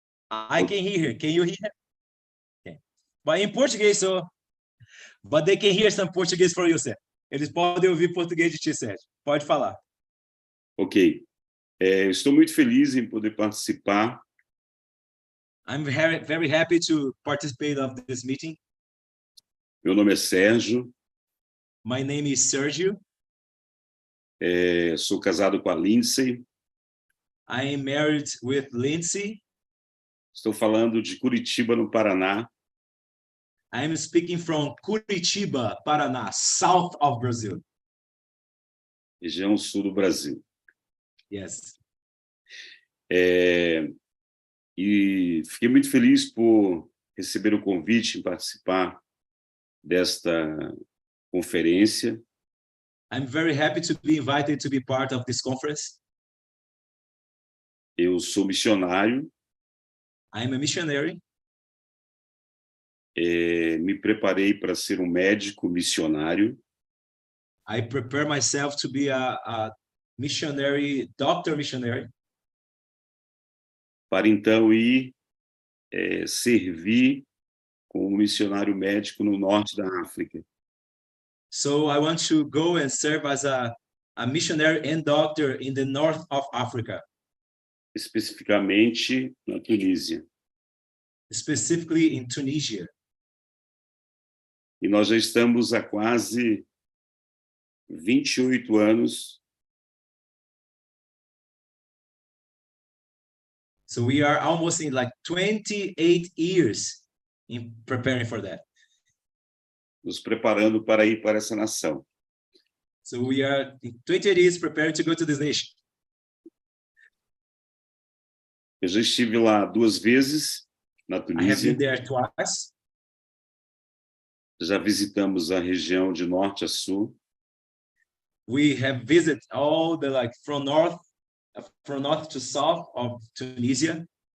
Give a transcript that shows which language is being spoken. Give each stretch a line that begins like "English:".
English: I can hear him. Can you hear him? Okay. But in Portuguese, but they can hear some Portuguese for you, Sérgio.
Portuguese: Eles podem ouvir português de ti, Sérgio. Pode falar. Ok. Estou muito feliz em poder participar.
English: I'm very, very happy to participate of this meeting.
Portuguese: Meu nome é Sérgio.
English: My name is Sergio.
Portuguese: Sou casado com a Lindsay.
English: I am married with Lindsay.
Portuguese: Estou falando de Curitiba, no Paraná.
English: I am speaking from Curitiba, Paraná, south of Brazil.
Portuguese: Região sul do Brasil.
English: Yes.
Portuguese: E fiquei muito feliz por receber o convite em participar desta conferência.
English: I'm very happy to be invited to be part of this conference.
Portuguese: Eu sou missionário.
English: I'm a missionary.
Portuguese: Me preparei para ser um médico missionário.
English: I prepare myself to be a missionary, doctor missionary.
Portuguese: Para então ir servir como missionário médico no norte da África.
English: So I want to go and serve as a missionary and doctor in the north of Africa.
Portuguese: Especificamente na Tunísia.
English: Specifically in Tunisia.
Portuguese: E nós já estamos há quase 28 anos
English: So we are almost in like 28 years in preparing for that.
Portuguese: nos preparando para ir para essa nação.
English: So we are in 28 years preparing to go to this nation.
Portuguese: Eu já estive lá 2 vezes, na
English: I have
Portuguese: Tunísia.
English: been there twice.
Portuguese: Já visitamos a região de norte a sul.
English: We have visited all the like from north to south of Tunisia.